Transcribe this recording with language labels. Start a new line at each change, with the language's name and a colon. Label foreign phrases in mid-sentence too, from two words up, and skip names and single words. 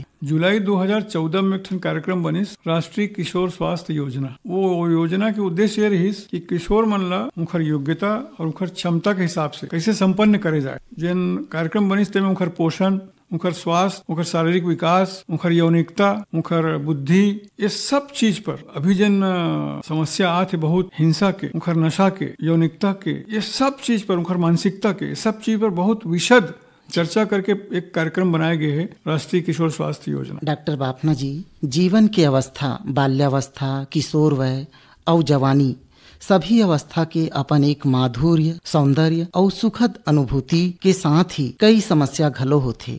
Chhattisgarhi: जुलाई 2014 में एक कार्यक्रम बनिस राष्ट्रीय किशोर स्वास्थ्य योजना। वो योजना के उद्देश्य ये रहिस कि किशोर मन ला उनकर योग्यता और उनकर क्षमता के हिसाब से कैसे संपन्न करे जाए। जिन कार्यक्रम बनिस तेमें उनकर पोषण, उनकर स्वास्थ्य, उनकर शारीरिक विकास, उनकर यौनिकता, उनकर बुद्धि, ये सब चीज पर अभी जन समस्या आते बहुत हिंसा के, उनकर नशा के, यौनिकता के, ये सब चीज पर, उनकर मानसिकता के, सब चीज पर बहुत विशद चर्चा करके एक कार्यक्रम बनाए गए है राष्ट्रीय किशोर स्वास्थ्य योजना। डॉक्टर बाफना जी, जीवन की अवस्था, बाल्यावस्था, किशोर वय और जवानी सभी अवस्था के अपन एक माधुर्य, सौंदर्य और सुखद अनुभूति के साथ ही कई समस्या घलो होथे।